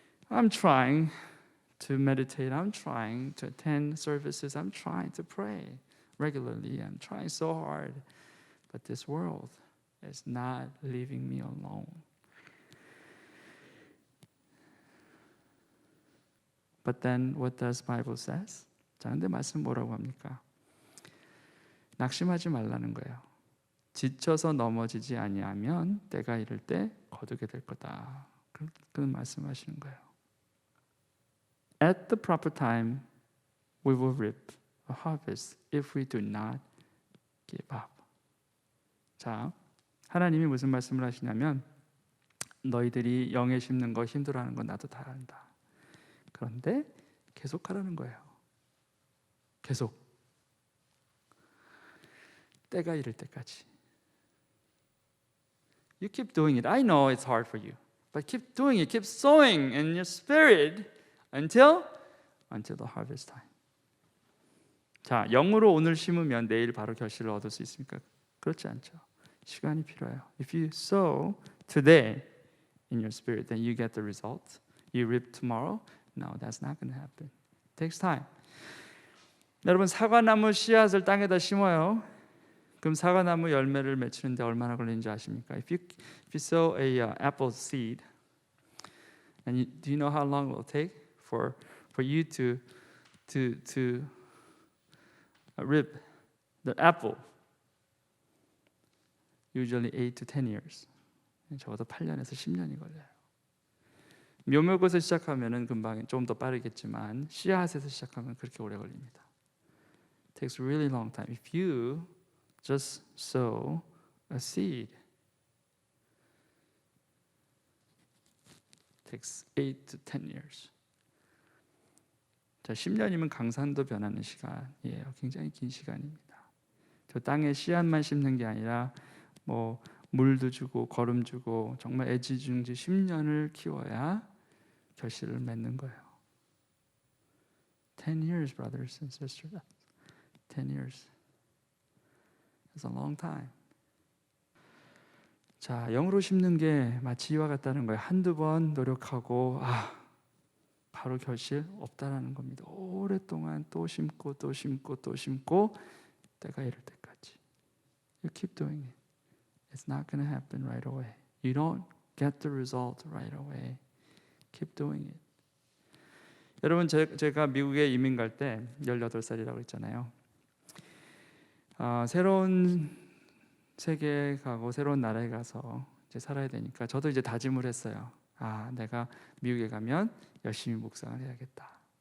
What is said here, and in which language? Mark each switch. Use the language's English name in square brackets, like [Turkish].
[English] I'm trying to meditate. I'm trying to attend services. I'm trying to pray regularly. I'm trying so hard. But this world is not leaving me alone. But then what does Bible says? [Korean] 자, 근데 말씀 뭐라고 합니까? 낙심하지 말라는 거예요. 지쳐서 넘어지지 아니하면 때가 이를 때 거두게 될 거다. 그런 말씀하시는 거예요. [English] At the proper time, we will reap a harvest if we do not give up. [Korean] 자, 하나님이 무슨 말씀을 하시냐면 너희들이 영에 심는 거 힘들어하는 건 나도 다 안다. 그런데 계속하라는 거예요. 계속. 때가 이를 때까지. [English] You keep doing it. I know it's hard for you, but keep doing it. Keep sowing in your spirit until the harvest time. [Korean] 자, 영으로 오늘 심으면 내일 바로 결실을 얻을 수 있습니까? 그렇지 않죠. 시간이 필요해요. [English] If you sow today in your spirit, then you get the result. You reap tomorrow. No, that's not going to happen. It takes time. [Korean] 여러분, 사과나무 씨앗을 땅에다 심어요. 그럼 사과나무 열매를 맺히는데 얼마나 걸리는지 아십니까? [English] If you sow a apple seed, and do you know how long it will take for you to reap the apple? Usually 8 to 10 years. [Korean] 적어도 8년에서 10년이 걸려요. 묘목에서 시작하면은 금방 좀 더 빠르겠지만 씨앗에서 시작하면 그렇게 오래 걸립니다. [English] It takes a really long time. If you just sow a seed, it takes 8 to 10 years. [Korean] 자, 10년이면 강산도 변하는 시간이에요. 굉장히 긴 시간입니다. 저 땅에 씨앗만 심는 게 아니라 뭐 물도 주고 거름 주고 정말 애지중지 10년을 키워야 결실을 맺는 거예요. [English] 10 years, brothers and sisters. 10 years. It's a long time. [Korean] 자, 영으로 심는 게 마치 이와 같다는 거예요. 한두 번 노력하고 바로 결실 없다라는 겁니다. 오랫동안 또 심고 또 심고 또 심고 때가 이를 때까지. [English] You keep doing it. It's not going to happen right away. You don't get the result right away. Keep doing it. [Korean] 여러분, 제가 미국에 이민 갈 때 18살이라고 했잖아요. 새로운 세계에 가고 새로운 나라에 가서 이제 살아야 되니까 저도 이제 다짐을 했어요. 내가 미국에 가면 열심히 묵상을 해야겠다.